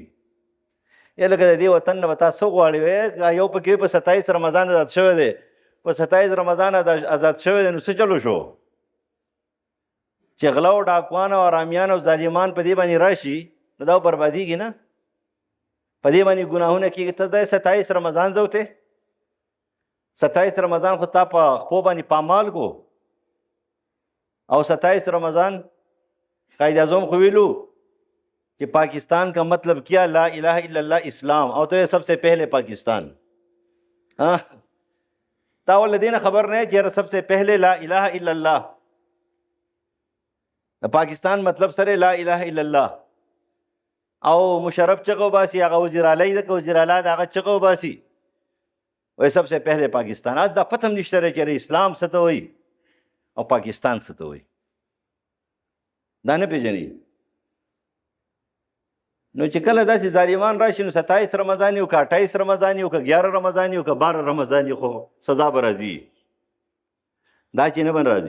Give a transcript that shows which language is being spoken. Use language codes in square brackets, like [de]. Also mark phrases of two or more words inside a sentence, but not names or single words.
[ps] یا لکه د دې وطن نه به تا څه غواړې یو پکې په 27 رمضان آزاد شوی دی په 27 رمضان آزاد شوی دی نو څه چلو شو چې غله او ډاکوان او ارامیان او ظالمان په دې باندې راشي نو دا بربادیږي نه په دې باندې ګناهونه کېږي. ته د 27 رمضان زوته 27 رمضان خو تا په خپو باندې پامال کو او 27 رمضان قائد اعظم خو ویلو [ur] کہ پاکستان کا مطلب کیا لا الہ الا اللہ اسلام اور تو یہ سب سے پہلے پاکستان [ps] تاول دین [ur] خبر نہیں کہ سب سے پہلے [ar] لا الہ الا اللہ [ps] پاکستان مطلب سره [ar] لا الہ الا اللہ [ps] او مشرف چغو باسی هغه وزیر اعلی د وزیر اعلی هغه چغو باسی وای [ur] سب سے پہلے پاکستان [ps] دا پتم نشته چې اسلام څه ته وایي او پاکستان څه ته وایي دا نه پیژني. نو چې کله داسې ظالمان راشي نو 27 رمضان یو که 28 رمضان یو که 11 رمضان یو که 12 رمضان یو خو سزا به راځي دا چې نه به راځي.